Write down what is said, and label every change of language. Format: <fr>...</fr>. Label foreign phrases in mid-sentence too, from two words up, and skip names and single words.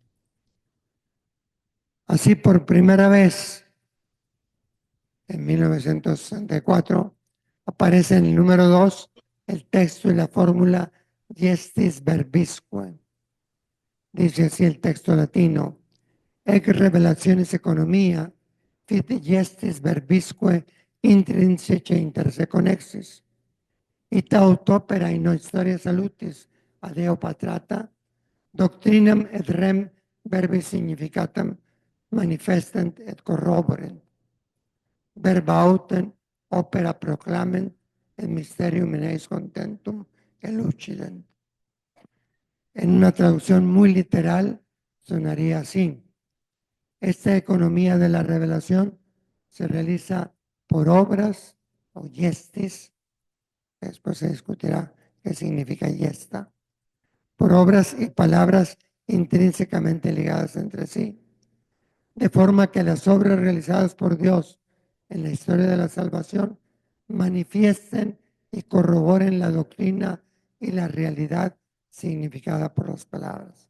<es>Así, por primera vez, en 1964, aparece en el número 2 el texto y la fórmula</es> <la>Gestis Verbisque.</la> <es>Dice así el texto latino:</es> <la>Ec revelationis economia, fit gestis verbisque intrinsece interse connexis. Ita aut opera in historia salutis ad eo patrata, doctrinam et rem verbi significatam manifestent et corroborent. Verba autem opera proclament et mysterium in eis contentum elucident.</la> <es>En una traducción muy literal sonaría así: esta economía de la revelación se realiza por obras o gestis, después se discutirá qué significa gesta, por obras y palabras intrínsecamente ligadas entre sí, de forma que las obras realizadas por Dios en la historia de la salvación manifiesten y corroboren la doctrina y la realidad significada por las palabras.</es>